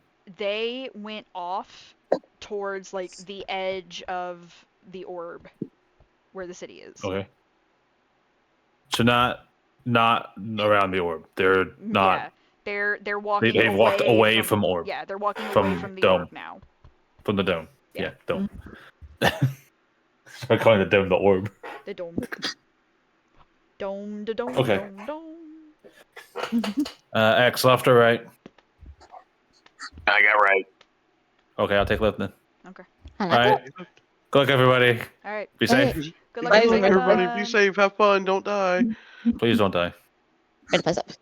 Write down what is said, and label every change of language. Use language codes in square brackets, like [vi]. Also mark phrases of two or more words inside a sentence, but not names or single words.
[en] They went off towards like the edge of the orb where the city is. Okay. So not around the orb. They're not. Yeah. They're walking They've away walked away from orb. Yeah, they're walking From away from the dome. orb now. From the dome. Yeah. Yeah, dome. I'm calling the dome the orb. The dome. Dome, da dome, Okay. dome, dome. X left or right? I got right. Okay, I'll take left then. Okay. All right. Good luck, everybody. All right. Be Hey. safe. Good luck, Bye, everybody. Everybody, Bye. be safe, have fun, don't die, Please don't die. Right, place up.